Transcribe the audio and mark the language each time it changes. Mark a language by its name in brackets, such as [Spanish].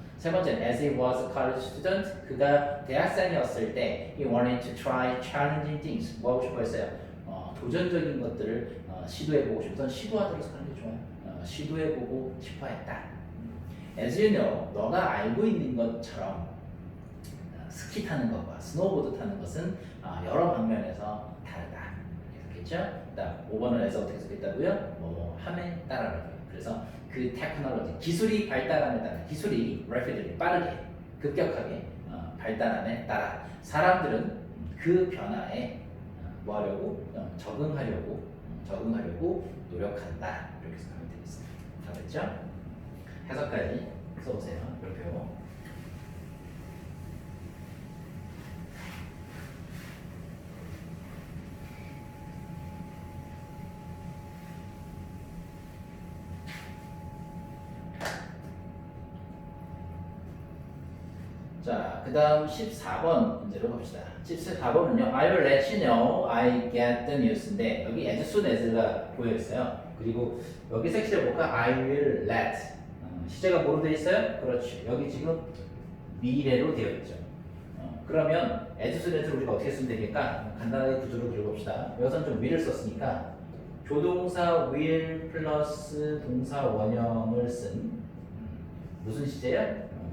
[English] 세 번째, as he was a college student, [Korean] 그가 대학생이었을 때 [English] he wanted to try challenging things. [Korean] 뭐 하고 싶어 했어요? 도전적인 것들을 시도해보고 싶던 시도하도록 하는 게 좋아요. 시도해보고 싶어 했다. [English] As you know, [Korean] 너가 알고 있는 것처럼 스키 타는 것과 스노우보드 타는 것은 여러 방면에서 다르다. 이렇게 했겠죠? 그다음 5번을 해서 어떻게 쓰겠다고요? 뭐 함에 따라라고요. 그래서 그 테크놀로지 기술이 발달함에 따라 기술이 rapidly 빠르게 급격하게 발달함에 따라 사람들은 그 변화에 뭐 하려고 적응하려고 노력한다. 이렇게 생각하면 되겠습니다. 다 됐죠? 해석까지 써보세요. 별표. 자, 그 다음 14번 문제로 봅시다. 14번은요, [English] I will let you know I get the news인데, [Korean] 여기 [English] as soon as가 보여있어요. [Korean] 그리고 여기 색칠해 볼까? [English] I will let. [Korean] 시제가 뭐로 되어 있어요? 그렇지. 여기 지금 미래로 되어 있죠. 그러면 as soon as를 우리가 어떻게 쓰면 되니까 간단하게 구조를 그려봅시다. 여기서는 좀 will을 썼으니까 조동사 will 플러스 동사 원형을 쓴 무슨 시제요?